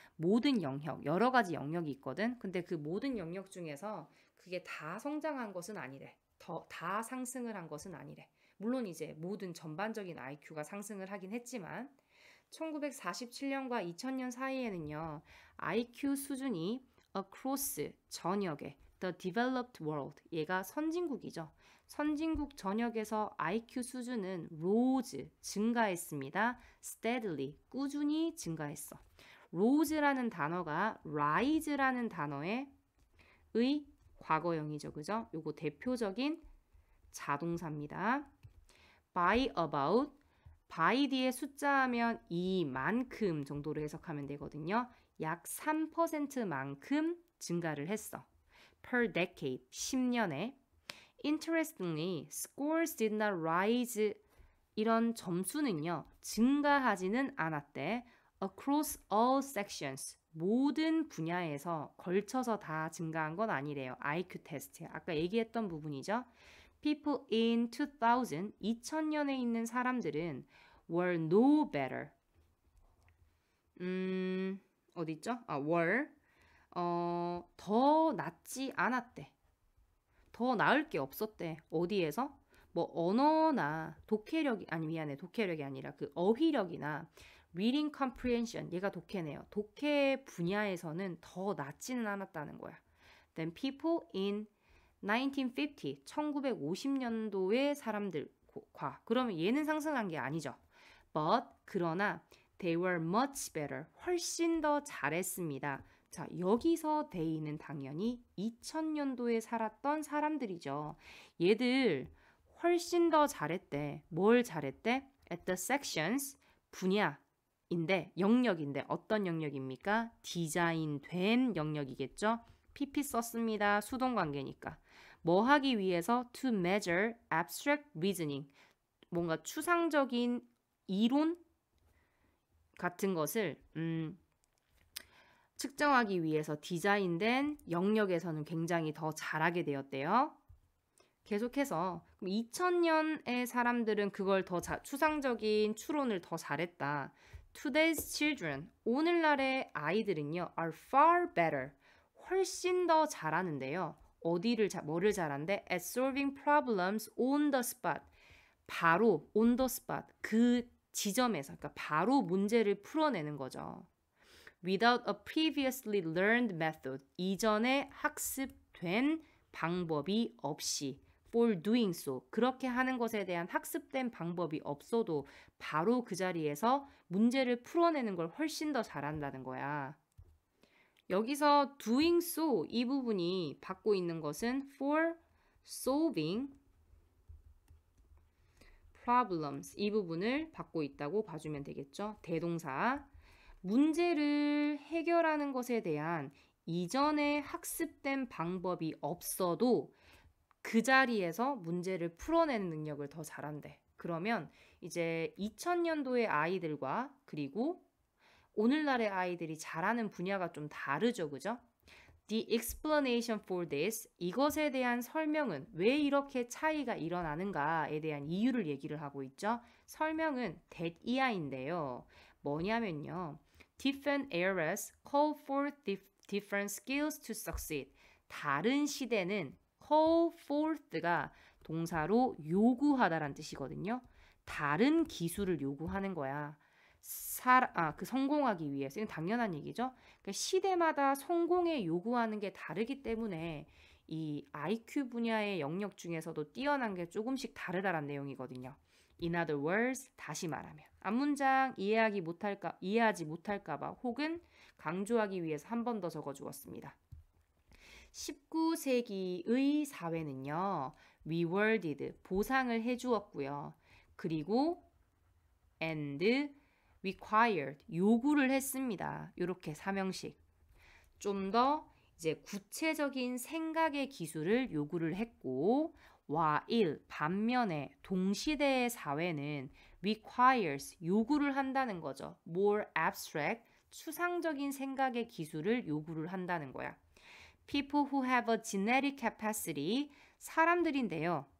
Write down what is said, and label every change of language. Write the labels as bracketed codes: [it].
[ko] 모든 영역, 여러 가지 영역이 있거든. 근데 그 모든 영역 중에서 그게 다 성장한 것은 아니래. 다 상승을 한 것은 아니래. 물론 이제 모든 전반적인 IQ가 상승을 하긴 했지만 1947년과 2000년 사이에는요. IQ 수준이 across 전역에 [en] the developed world, [ko] 얘가 선진국이죠. 선진국 전역에서 IQ 수준은 rose, 증가했습니다. steadily, 꾸준히 증가했어. rose라는 단어가 rise라는 단어의 과거형이죠. 그죠? 요거 대표적인 자동사입니다. by about, by 뒤에 숫자하면 이만큼 정도로 해석하면 되거든요. 약 3%만큼 증가를 했어. [en] per decade, [ko] 10년에. [en] Interestingly, scores did not rise. [ko] 이런 점수는요, 증가하지는 않았대. [en] Across all sections, [ko] 모든 분야에서 걸쳐서 다 증가한 건 아니래요. IQ 테스트에. 아까 얘기했던 부분이죠. [en] People in [ko] 2000년에 있는 사람들은 [en] were no better. [ko] 어디 있죠? were 더 낫지 않았대. 더 나을 게 없었대. 어디에서? 언어나 독해력이 아니라 그 어휘력이나 [en] reading comprehension, [ko] 얘가 독해네요. 독해 분야에서는 더 낫지는 않았다는 거야. [en] Then people in 1950, [ko] 1950년도의 사람들과, 그러면 얘는 상승한 게 아니죠. [en] But, [ko] 그러나 [en] they were much better, [ko] 훨씬 더 잘했습니다. 자, 여기서 they는 당연히 2000년도에 살았던 사람들이죠. 얘들 훨씬 더 잘했대. 뭘 잘했대? At the sections, 분야인데, 영역인데 어떤 영역입니까? 디자인된 영역이겠죠. PP 썼습니다. 수동관계니까. 뭐 하기 위해서? [en] To measure abstract reasoning. [ko] 뭔가 추상적인 이론 같은 것을 측정하기 위해서 디자인된 영역에서는 굉장히 더 잘하게 되었대요. 계속해서 2000년의 사람들은 그걸 더 추상적인 추론을 더 잘했다. [en] Today's children, [ko] 오늘날의 아이들은요, [en] are far better, [ko] 훨씬 더 잘하는데요. 뭐를 잘한대? [en] At solving problems on the spot. [ko] 바로 on the spot, 그 지점에서, 그러니까 바로 문제를 풀어내는 거죠. [en] Without a previously learned method, [ko] 이전에 학습된 방법이 없이 [en] for doing so. [ko] 그렇게 하는 것에 대한 학습된 방법이 없어도 바로 그 자리에서 문제를 풀어내는 걸 훨씬 더 잘한다는 거야. 여기서 doing so 이 부분이 받고 있는 것은 [en] for solving problems [ko] 이 부분을 받고 있다고 봐주면 되겠죠. 대동사. 문제를 해결하는 것에 대한 이전에 학습된 방법이 없어도 그 자리에서 문제를 풀어내는 능력을 더 잘한대. 그러면 이제 2000년도의 아이들과 그리고 오늘날의 아이들이 잘하는 분야가 좀 다르죠, 그죠? [en] The explanation for this, [ko] 이것에 대한 설명은 왜 이렇게 차이가 일어나는가에 대한 이유를 얘기를 하고 있죠. 설명은 that 이하인데요. 뭐냐면요. [en] Different eras call for different skills to succeed. [ko] 다른 시대는 call forth가 동사로 요구하다란 뜻이거든요. 다른 기술을 요구하는 거야. 그 성공하기 위해서. 이건 당연한 얘기죠. 그러니까 시대마다 성공에 요구하는 게 다르기 때문에 이 IQ 분야의 영역 중에서도 뛰어난 게 조금씩 다르다란 내용이거든요. In other words, 다시 말하면 앞문장 이해하지 못할까 봐 혹은 강조하기 위해서 한 번 더 적어주었습니다. 19세기의 사회는요. rewarded, 보상을 해주었고요. 그리고 [en] and required, [ko] 요구를 했습니다. 이렇게 삼형식. 좀 더 이제 구체적인 생각의 기술을 요구를 했고 while, 반면에 동시대의 사회는 requires, 요구를 한다는 거죠. more abstract, 추상적인 생각의 기술을 요구를 한다는 거야. [en] People who have a genetic capacity, [ko] 사람들인데요.